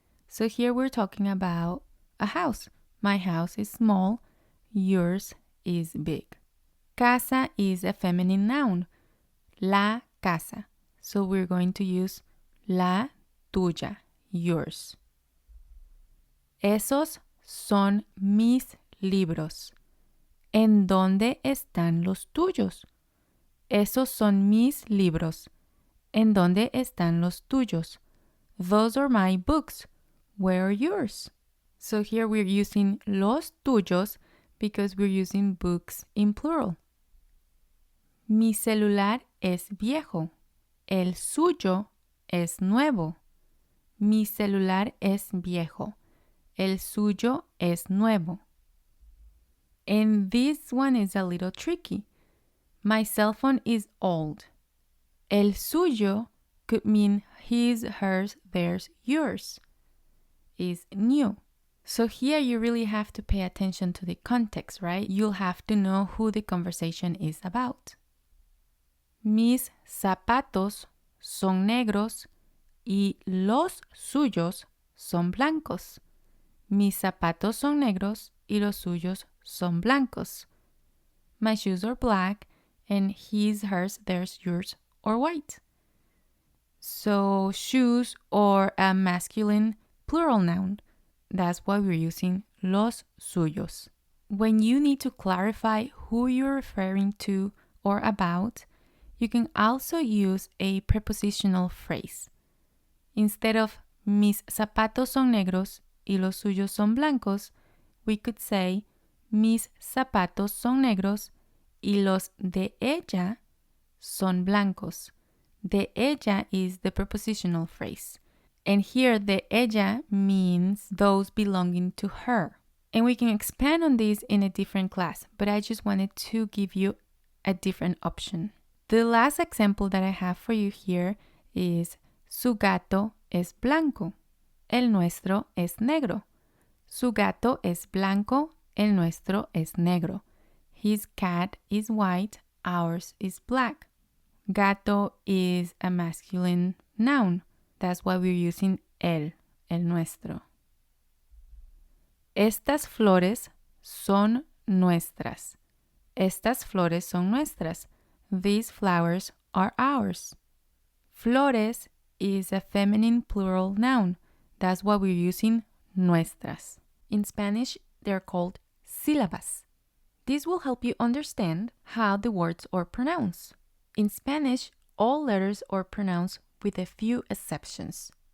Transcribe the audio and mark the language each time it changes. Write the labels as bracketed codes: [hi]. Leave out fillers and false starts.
[en] So here we're talking about a house. My house is small. Yours is big. Casa is a feminine noun. La casa. So we're going to use la tuya, yours. [es] Esos son mis libros. ¿En dónde están los tuyos? Esos son mis libros. ¿En dónde están los tuyos? [en] Those are my books. Where are yours? So here we're using los tuyos because we're using books in plural. [es] Mi celular es viejo. El suyo es nuevo. Mi celular es viejo. El suyo es nuevo. [en] And this one is a little tricky. My cell phone is old. El suyo could mean his, hers, theirs, yours. Is new. So here you really have to pay attention to the context, right? You'll have to know who the conversation is about. [es] Mis zapatos son negros y los suyos son blancos. Mis zapatos son negros y los suyos son blancos. [en] My shoes are black and his, hers, theirs, yours are white. So shoes are a masculine plural noun. That's why we're using los suyos. When you need to clarify who you're referring to or about, you can also use a prepositional phrase. Instead of mis zapatos son negros y los suyos son blancos, we could say mis zapatos son negros y los de ella son blancos. De ella is the prepositional phrase. And here, de ella means those belonging to her. And we can expand on this in a different class, but I just wanted to give you a different option. The last example that I have for you here is su gato es blanco. [es] El nuestro es negro. Su gato es blanco. El nuestro es negro. His cat is white. [en] Ours is black. Gato is a masculine noun. That's why we're using el nuestro. [es] Estas flores son nuestras. Estas flores son nuestras. [en] These flowers are ours. Flores is a feminine plural noun. That's why we're using nuestras. In Spanish, they're called sílabas. This will help you understand how the words are pronounced. In Spanish, all letters are pronounced with a few exceptions.